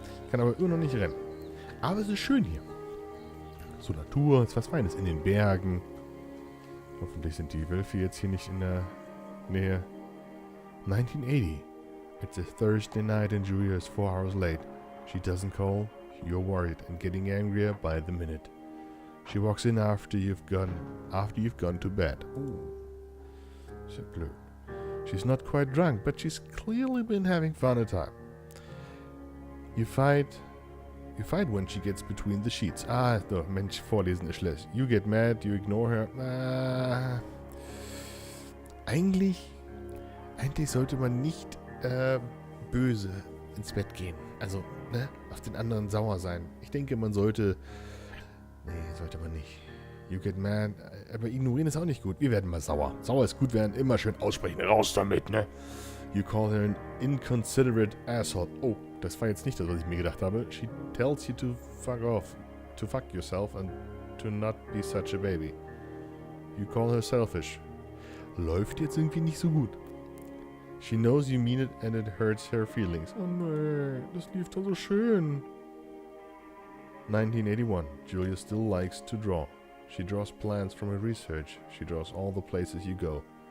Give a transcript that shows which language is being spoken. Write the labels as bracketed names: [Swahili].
[German] Kann aber immer noch nicht rennen. Aber es ist schön hier. So Natur, ist was Feines in den Bergen. Hoffentlich sind die Wölfe jetzt hier nicht in der Nähe. [English] 1980. It's a Thursday night and Julia is 4 hours late. She doesn't call. You're worried and getting angrier by the minute. She walks in after you've gone to bed. [German] Oh, so blöd. [English] She's not quite drunk, but she's clearly been having fun a time. You fight when she gets between the sheets. [German] Ah, doch, Mensch, vorlesen ist schlecht. [English] You get mad, you ignore her. [German] Eigentlich sollte man nicht böse ins Bett gehen. Also, ne, auf den anderen sauer sein. Ich denke, man sollte... Nee, sollte man nicht. [English] You get mad. [German] Aber ignorieren ist auch nicht gut. Wir werden mal sauer. Sauer ist gut werden. Immer schön aussprechen. Raus damit, ne? [English] You call her an inconsiderate asshole. [German] Oh, das war jetzt nicht das, was ich mir gedacht habe. [English] She tells you to fuck off. To fuck yourself and to not be such a baby. You call her selfish. [German] Läuft jetzt irgendwie nicht so gut. [English] She knows you mean it and it hurts her feelings. [German] Oh nee, das lief doch so schön. [English] 1981. Julia still likes to draw. She draws plans from her research. She draws all the places you go.